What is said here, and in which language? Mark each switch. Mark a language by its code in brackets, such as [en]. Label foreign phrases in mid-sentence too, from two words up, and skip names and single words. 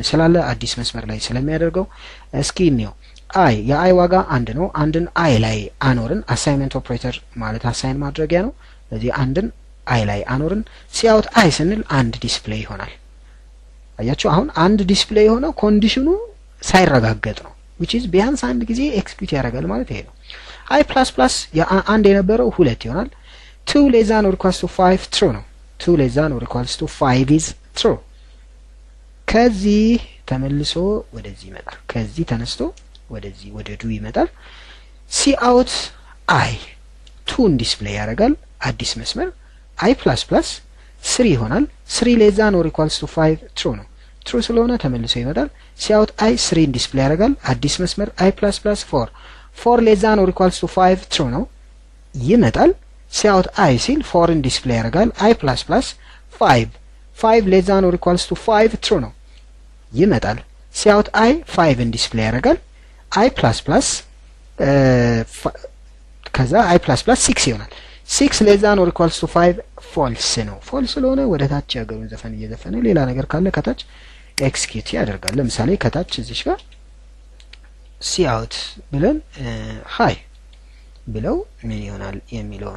[am] ስላለ አዲስ መስመር ላይ ስለሚያደርገው። እስኪ እንየው። አይ የአይ ዋጋ 1 ነው። አንድን አይ ላይ አኖርን። [en] assignment operator [am] ማለት አሳይን ማድረጊያ ነው። ስለዚህ አንድን አይ ላይ አኖርን። ሲአውት አይ ስንል አንድ ዲስፕሌይ ይሆናል። አያችሁ፣ አሁን አንድ ዲስፕሌይ የሆነው ኮንዲሽኑ ሳይረጋገጥ ነው። [en] which is [am] ቢያንስ አንድ ጊዜ ኤክስኪዩት ያደርጋል ማለት ይሄ ነው። አይ ፕላስ ፕላስ አንድ የነበረው 2 ይሆናል። 2 [en] less than or equals to 5 [am] true ነው። 2 [en] less than or equals to 5 is true። [am] ከዚህ ተመልሶ ወደዚህ ይመጣል። ከዚህ ተነስቶ ወደዚህ ወደ ዱ ይመጣል። ሲአውት አይ 2ን ዲስፕሌይ ያደርጋል አዲስ መስመር። አይ ፕላስ ፕላስ 3 ይሆናል። 3 [en] less than or equals to 5 [am] true ነው። ትሩ ስለሆነ ተመልሶ ይመጣል። ሲአውት አይ 3ን ዲስፕሌይ ያደርጋል አዲስ መስመር። አይ ፕላስ ፕላስ 4 [en] less than or equals to 5 [am] ትሩ ነው ይመጣል። ሲአውት አይ ሲል 4ን ዲስፕሌይ ያደርጋል። አይ ፕላስ ፕላስ 5 [en] less than or equals to 5 [am] ትሩ ነው ይመጣል። ሲአውት አይ 5ን ዲስፕሌይ ያደርጋል። i++ ከዛ i++ 6 ይሆናል። 6 [en] less than or equals to [am] 5 ፎልስ ነው። ፎልስ ስለሆነ ወደ ታች ያገሩን ዘፈን እየዘፈነ ሌላ ነገር ካለ ከታች ኤክስኪዩት ያደርጋል። ለምሳሌ ከታች እዚሽ ጋር ሲአውት ብለን ሃይ ብለው ምን ይሆናል የሚለውን